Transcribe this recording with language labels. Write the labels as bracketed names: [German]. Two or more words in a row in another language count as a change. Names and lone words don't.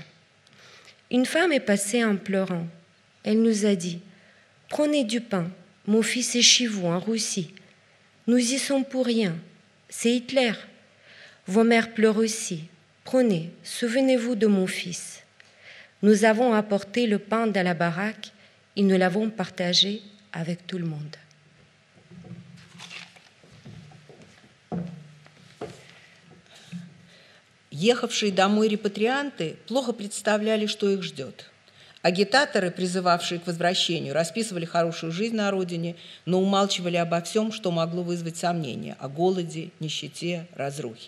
[French] Une femme est passée en pleurant. Elle nous a dit « Prenez du pain, mon fils est chez vous en Russie. Nous y sommes pour rien. C'est Hitler. Vos mères pleurent aussi. Prenez, souvenez-vous de mon fils. » Nous avons apporté le pain dans la baraque et nous l'avons partagé avec tout le monde. [Russian] Ехавшие домой репатрианты плохо представляли, что их ждет. Агитаторы, призывавшие к возвращению, расписывали хорошую жизнь на родине, но умалчивали обо всем, что могло вызвать сомнения о голоде, нищете, разрухе.